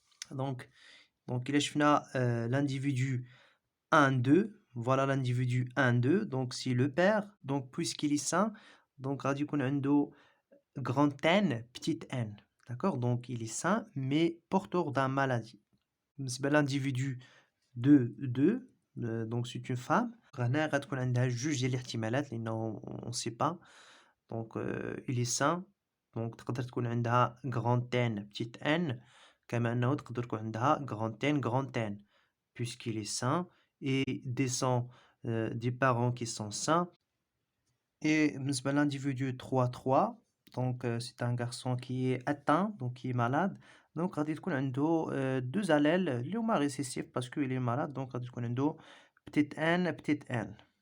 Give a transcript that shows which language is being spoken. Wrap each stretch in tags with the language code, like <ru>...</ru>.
<fr>Donc il a l'individu 1, 2. Voilà l'individu 1, 2. Donc, c'est le père. Donc, puisqu'il est sain, donc,</fr> <ar>غادي يكون عنده</ar> <fr>grand N, petit n. D'accord? Donc, il est sain, mais porteur d'un maladie. بالنسبة l'individu 2, 2. Donc, c'est une femme.</fr> <ar>هنا غتكون عندها جوج ديال الاحتمالات لأنه</ar> <fr>on sait pas. Donc, il est sain. Donc,</fr> <ar>تقدر تكون عندها</ar> <fr>grand N, petit n.</fr> <ar>كما أنه تقدر تكون عندها grand N.</ar> <fr>Puisqu'il est sain et descend des parents qui sont sains. Et l'individu 3-3, donc c'est un garçon qui est atteint, donc qui est malade. Donc</fr> <ar>غادي تكون عنده</ar> <fr>deux allèles</fr> <ar>اللي هما</ar> <fr>récessifs parce qu'il est malade, donc غادي تكون عنده petit n, petit n.</fr>